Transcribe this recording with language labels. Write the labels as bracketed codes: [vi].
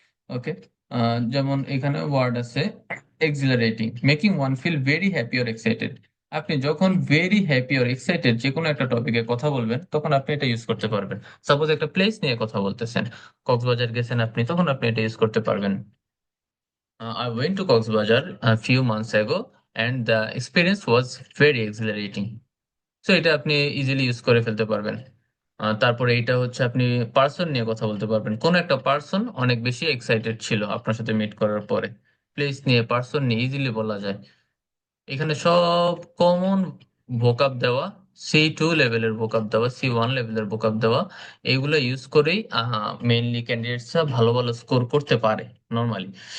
[en] okay, [bn] যেমন এখানে ওয়ার্ড আছে [en] Accelerating, making one feel very happy or excited. [bn] আপনি যখন [en] very happy or excited [bn] যে কোনো একটা টপিকে কথা বলবেন, তখন আপনি এটা ইউজ করতে পারবেন। সাপোজ একটা প্লেস নিয়ে কথা বলতেছেন, কক্সবাজার গেছেন আপনি, তখন আপনি এটা ইউজ করতে পারবেন। [en] I went to Coxbazar a few months ago and the experience was very exhilarating. [bn] So এটা আপনি ইজিলি ইউজ করে ফেলতে পারবেন। তারপরে এটা হচ্ছে আপনি পার্সন নিয়ে কথা বলতে পারবেন, কোন একটা পার্সন অনেক বেশি এক্সাইটেড ছিল আপনার সাথে মিট করার পরে, প্লেস নিয়ে পার্সন নিয়ে ইজিলি বলা যায়। এখানে সব কমন ভোকাব দেওয়া, C2 লেভেলের ভোকাব দেওয়া, C1 লেভেলের ভোকাব দেওয়া, এইগুলো ইউজ করেই মেইনলি ক্যান্ডিডেটসরা ভালো ভালো স্কোর করতে পারে নর্মালি।